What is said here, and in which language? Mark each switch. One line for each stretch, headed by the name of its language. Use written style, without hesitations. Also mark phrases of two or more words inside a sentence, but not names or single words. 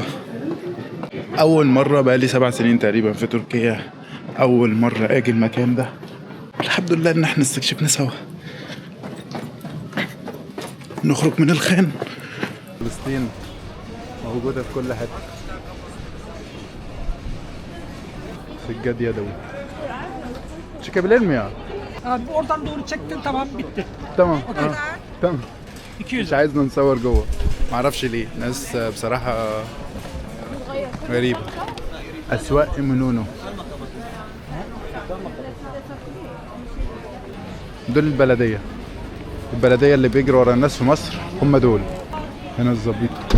Arabic: اول مرة بقالي 7 سنين تقريبا في تركيا، اول مرة اجي المكان ده. الحمد لله ان احنا استكشفنا سوا. نخرج من الخان. فلسطين موجودة في كل حتة. Siggad yadavi.
Turkish: Çıkabilir mi ya? Abi oradan doğru çektin tamam bitti.
Arabic: تمام تمام 200. مش عايزنا نصور جوه معرفش ليه ناس بصراحة غريبة أسواق إيمونونو دول البلدية اللي بيجروا ورا الناس في مصر هم دول هنا الظبيط